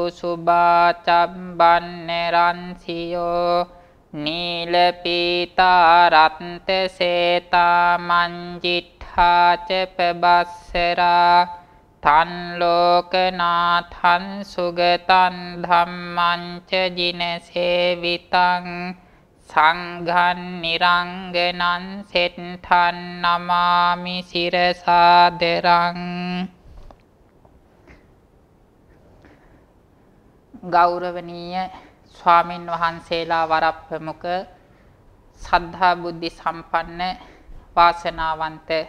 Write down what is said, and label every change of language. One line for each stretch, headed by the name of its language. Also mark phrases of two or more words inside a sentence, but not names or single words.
Pali: සුභාචබ්බන්නරන්සියෝ නීල පීතා රත්ත සේතා මංජිට්ඨාච පබස්සරා තන් ලෝකනාථං සුගතං ධම්මං ච ජිනසේවිතං සංඝං නිරංගනං සෙට්ඨං නමාමි සිරසාදරං.
Sinhala: ගෞරවනීය ස්වාමින් වහන්සේලා වරප්‍රමුඛ සද්ධා බුද්ධි සම්පන්න වාසනාවන්ත